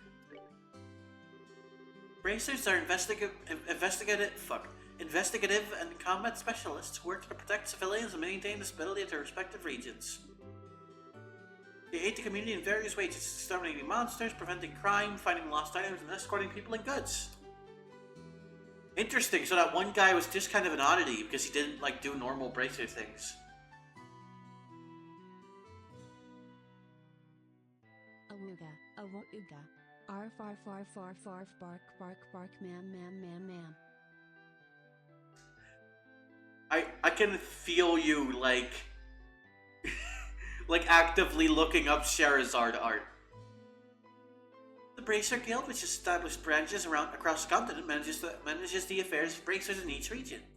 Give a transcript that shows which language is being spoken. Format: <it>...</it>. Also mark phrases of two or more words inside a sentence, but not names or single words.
<en>Bracers are investigative and combat specialists who work to protect civilians and maintain the stability of their respective regions. They aid the community in various ways, exterminating monsters, preventing crime, finding lost items, and escorting people and goods. Interesting, so that one guy was just kind of an oddity because he didn't like do normal bracer things. Awooga, awooga. Arf arf arf arf arf bark bark bark mam mam mam mam. I can feel you like like actively looking up Charizard art. The Bracer Guild, which established branches across the continent, manages the affairs of bracers in each region.</en>